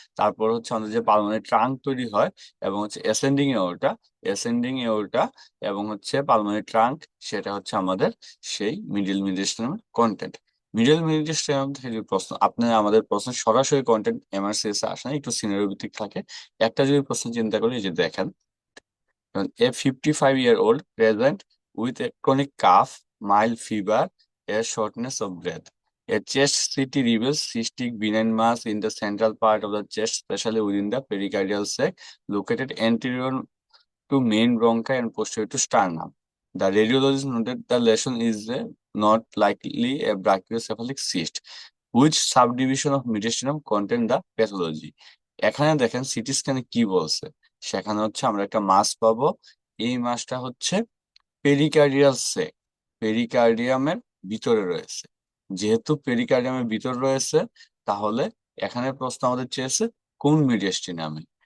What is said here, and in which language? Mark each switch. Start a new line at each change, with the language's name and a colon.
Bangla: তারপর হচ্ছে আমাদের যে পালমোনারি ট্রাঙ্ক তৈরি হয় এবং হচ্ছে অ্যাসেন্ডিং এওরটা, অ্যাসেন্ডিং এওরটা এবং হচ্ছে পালমোনারি ট্রাঙ্ক, সেটা হচ্ছে আমাদের সেই middle medicinal content. Middle medicinal থেকে যদি প্রশ্ন আপনি, আমাদের প্রশ্ন সরাসরি কন্টেন্ট এমআরসিএস এ আসে না, একটু সিনারিও ভিত্তিক থাকে। একটা যদি প্রশ্ন চিন্তা করি, এই যে দেখেন,
English: a 55-year-old present with a chronic cough, mild fever, a shortness of breath. A chest CT reveals cystic benign mass in the central part of the chest, especially within the pericardial sac, located anterior to main bronchi and posterior to sternum. The radiologist noted the lesion is not likely a brachiocephalic cyst. Which subdivision of mediastinum contain the pathology?
Bangla: এখানে দেখেন city স্ক্যানে কি বলছে, সেখানে হচ্ছে আমরা একটা মাস পাবো। এই মাসটা হচ্ছে পেরিকার্ডিয়াল সেক, পেরিকার্ডিয়ামের ভিতরে রয়েছে। যেহেতু পেরিকার্ডিয়ামের ভিতরে রয়েছে, তাহলে এখানে প্রশ্ন আমাদের চেয়েছে কোন মিডিয়াস্টিনামে।